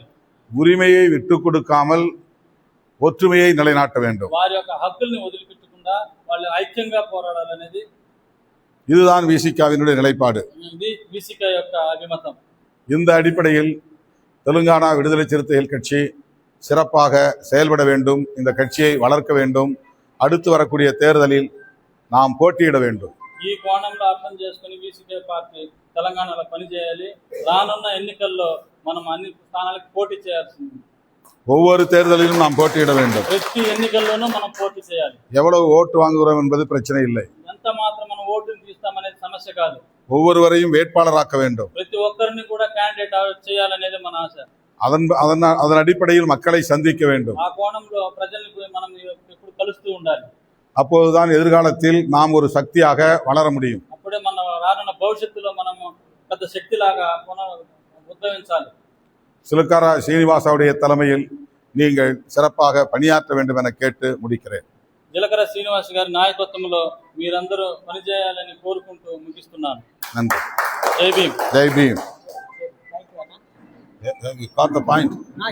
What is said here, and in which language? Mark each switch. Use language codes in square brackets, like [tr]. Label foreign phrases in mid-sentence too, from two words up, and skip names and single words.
[ta] உரிமையை விட்டு கொடுக்காமல் ஒற்றுமையை நிலைநாட்ட வேண்டும். [te] వారి యొక్క హక్కుల్ని వదిలిపెట్టకుండా వాళ్ళు ఐక్యంగా పోరాడాలనేది [ta] இதுதான் விசிகாவினுடைய நிலைப்பாடு. [te] ఇది వీసీకే యొక్క అభిమతం. [ta] இந்த அடிப்படையில் தெலுங்கானா விடுதலை சிறுத்தைகள் கட்சி சிறப்பாக செயல்பட வேண்டும். இந்த கட்சியை வளர்க்க வேண்டும். அடுத்து வரக்கூடிய தேர்தலில் நாம் போட்டியிட வேண்டும். [te] ఈ కోణంలో అర్థం చేసుకుని వీసీకే పార్టీ తెలంగాణలో పనిచేయాలి. రానున్న ఎన్నికల్లో మనం అన్ని స్థానాలకు పోటీ చేయాల్సింది. [ta] ஒவ்வொரு தேர்தலிலும் நாம் போட்டியிட வேண்டும். [te] ప్రతి ఎన్నికల్లోనూ మనం పోటీ చేయాలి. [ta] எவ்வளவு ஓட்டு வாங்குகிறோம் என்பது பிரச்சனை இல்லை. [te] ఎంత మాత్రం మనం ఓటుని తీస్తామనేది సమస్య కాదు. [ta] ஒவ்வொருவரையும் வேட்பாளராக்க வேண்டும். [te] ప్రతి ఒక్కరిని కూడా క్యాండిడేట్ చేయాలనేది మన ఆశ. [ta] அதன் அடிப்படையில் மக்களை சந்திக்க வேண்டும். [te] ఆ కోణంలో ప్రజల్ని మనం ఎప్పుడు కలుస్తూ ఉండాలి. [ta] அப்போதுதான் எதிர்காலத்தில் நாம் ஒரு சக்தியாக வளர முடியும். [te] అప్పుడే మన రానున్న భవిష్యత్తులో మనము పెద్ద శక్తిలాగా ఉద్భవించాలి. [ta] சிலுக்காரா சீனிவாசாவுடைய தலைமையில் நீங்கள் சிறப்பாக பணியாற்ற வேண்டும் என கேட்டு முடிக்கிறேன். [te] జీలకర్ర శ్రీనివాస్ గారి నాయకత్వంలో మీరందరూ పనిచేయాలని కోరుకుంటూ ముగిస్తున్నాను. [ta] நன்றி. [te] జై భీమ్. [ta] ஜெய் பீம். [en] You got the point.